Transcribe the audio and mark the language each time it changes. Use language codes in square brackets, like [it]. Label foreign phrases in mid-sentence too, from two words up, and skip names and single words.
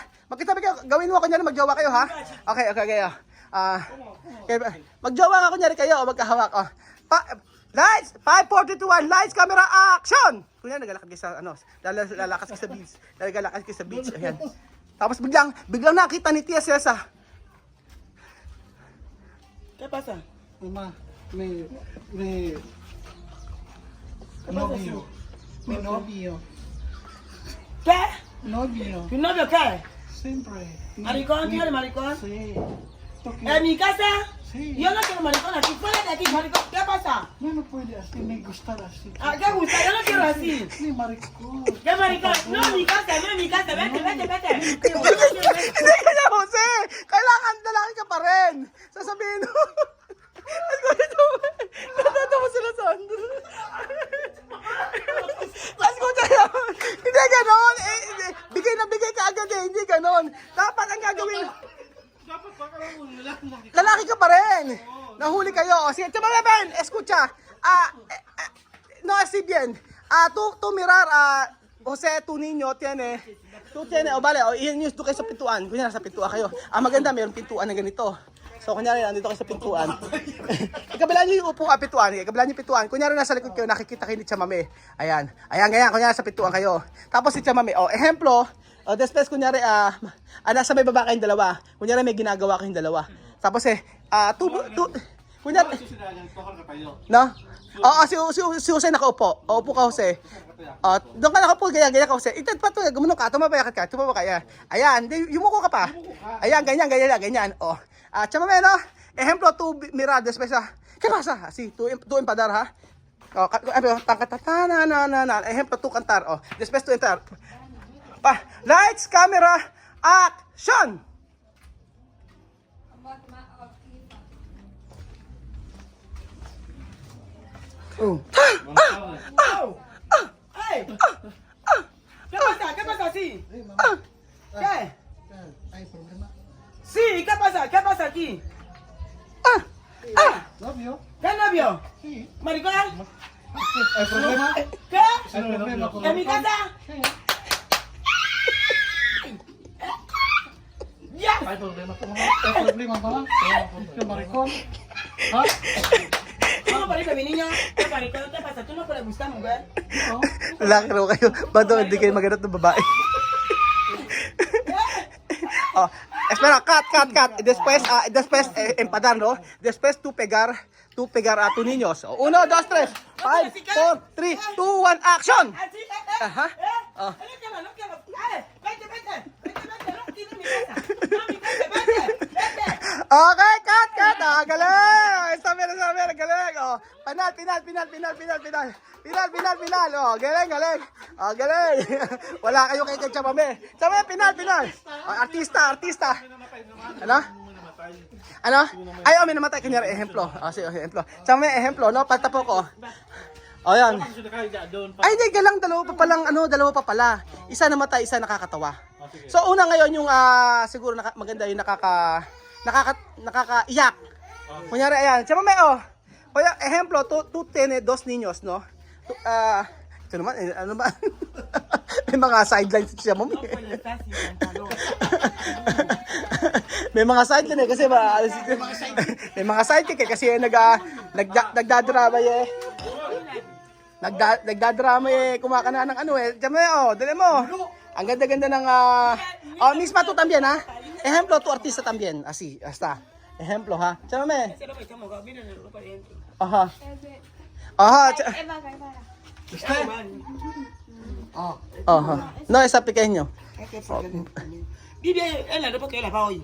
[tl] Magkatabi kayo, gawin mo kunyari magjowa kayo ha? Okay, kayo. Magjowa nga kunyari kayo o magkahawak. [en] Lights, 5, 4, 3, 2, 1, lights, camera, action! [tl] Kunyari naglalakad kayo sa, lalakas kayo sa beach. Naglalakad kayo sa beach, ayan. Tapos biglang nakita ni Tia Cesa. [es] ¿Qué pasa? Mamá, mi novio. Mi novio. ¿Qué? Novio. ¿Tu novio qué? Siempre. ¿Maricón? ¿Tienes maricón? Sí. ¿Tú ¿En quieres? mi casa? Sí. Yo no quiero maricón aquí. Fuera de aquí, maricón. ¿Qué pasa? No, no puede así, me gusta así. ¿Qué gusta? Yo no quiero así. Mi maricón. ¿Qué maricón? No en mi casa, no en mi casa. Vete. [tl] Hindi kanya, Jose! Kailangan lalaki ka pa rin! Sasabihin mo. Natatawa sila sa Escucha yun! Hindi ganon! Bigay na bigay ka agad eh! Hindi ganon! Dapat ang gagawin... Lalaki ka pa rin! Nahuli kayo! Sige, Chamame Ben! [es] Escucha! No, así bien. Tú mirar, Jose, tu niño tiene... Tu tiene, vale, [tl] iyan news, doon kayo sa pintuan. Kunyari, sa pintuan kayo. Maganda, mayroong pintuan na ganito. So, kunyari, nandito kayo sa pintuan. Ikabilaan nyo yung upo pintuan. Ikabilaan nyo yung pintuan. Kunyari, nasa likod kayo, nakikita kayo ni Chamame. Ayan, ganyan. Kunyari, sa pintuan kayo. Tapos si Chamame, ehemplo, después, kunyari, nasa may baba kayong dalawa. Kunyari, may ginagawa kayong dalawa. Tapos kunyari, no? Oo, si Jose nakaupo. Upo ka, Jose. Doon ka nakaupo, ganyan ka, Jose. Ito pa ito, gumunong ka, tumabaya ka. Ayan, yumuko ka pa. Ayan, ganyan. Chamame, no? [es] Ejemplo, tu mira, después, ¿qué pasa? Así, tu empadar, ha? Ejemplo, tu cantar, después tu entrar. [en] Lights, camera, action! ¡Ey! [es] ¿Qué pasa? Sí. ¿Qué? ¿Hay problema? Sí, ¿qué pasa? ¿Qué pasa aquí? ¿Novio? ¿Qué novio? Sí. ¿Maricón? ¿Hay problema? ¿Qué? ¿Hay problema con ¿En mi casa? Sí. ¡Ya! ¿Hay problema con ¿Hay problema, mamá? ¿Qué maricón? ¿Ah? ¿Cómo parece mi niño? ¿Qué maricón? ¿Qué pasa? ¿Tú no puedes gustar, mujer? No. [tl] Lalaki raw kayo. Ba't daw hindi kayo maganap ng babae? [es] Espera, cut. Después, empadar, ¿no? Después tú pegar a tus niños. 1, 2, 3. 5, 4, 3, 2, 1, action! ¿Así? Ajá. No quiero. Vete, no quiero mi casa. No, mi casa, vete. [tl] Okay, cut! Galing! Sabi, galing! Pinal! Galing! Wala kayo kay Chamame. Chamame, pinal! Artista! Ano? Ay, may namatay. Kunyari, ehemplo. Sige, ehemplo. Chamame, ehemplo, no? Patapo ko. Yan. Ay, hindi, dalawa pa pala. Isa namatay, isa nakakatawa. So, una ngayon yung, siguro maganda yung nakakaiyak. Kunyari, ayan. Chamame, Kaya, [es] ejemplo, tú tienes 2 niños, no? [tl] Ito naman, ano ba? May mga sidelines siya, mami. [es] No puedes estar sin pantalón. [tl] May mga sideline kasi may mga sidekick kasi nagdadrama nagdadrama kumakana ng Diyame, dali mo. Ang ganda-ganda ng [es] misma tu también, [tl] ha? [es] Ejemplo, tu artista también, así, hasta. Ejemplo, ha? Diyame. Ese ropa está mojado, miren el ropa adentro. Aha. No, esa pequeño. Vive en la ropa que él lavaba hoy.